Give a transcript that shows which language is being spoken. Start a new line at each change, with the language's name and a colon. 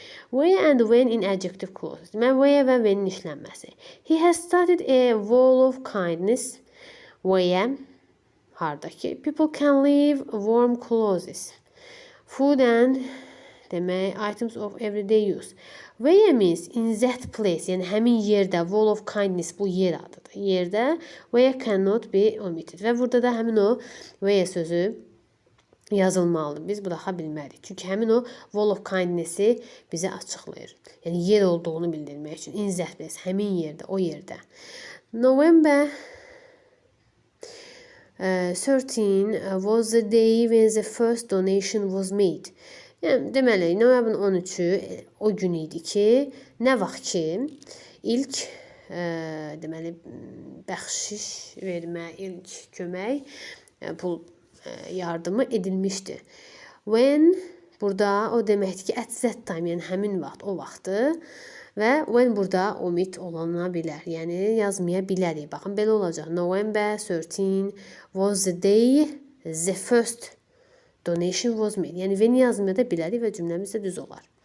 English: Where and when in adjective clause.
Azerbaijani: Demək, where və when'in işlənməsi.
English: He has started a wall of kindness. Where,
Azerbaijani: hardakı.
English: People can leave warm clothes. Food and demək, items of everyday use. Where means in that place.
Azerbaijani: Yəni, həmin yerdə, wall of kindness bu yer adıdır. Yerdə
English: where cannot be omitted.
Azerbaijani: Və burada da həmin o where sözü yazılmalıdır. Biz buraxa bilmərik. Çünki həmin o wall of kindness-i bizə açıqlayır. Yəni, yer olduğunu bildirmək üçün.
English: In that place,
Azerbaijani: həmin yerdə, o yerdə.
English: November 13 was the day when the first donation was made.
Azerbaijani: Yəni, deməli, noyabrın 13-ü o gün idi ki, nə vaxt ki, ilk deməli, bəxşiş vermə, ilk kömək, pul yardımı edilmişdi. When, burada o deməkdir ki,
English: at that time,
Azerbaijani: yəni həmin vaxt, o vaxtı və when burada omit olana bilər, yəni yazmaya bilərik. Baxın, belə olacaq.
English: November 13 was the day the first donation was made.
Azerbaijani: Yəni, when yazmaya da bilərik və cümləmiz də düz olar.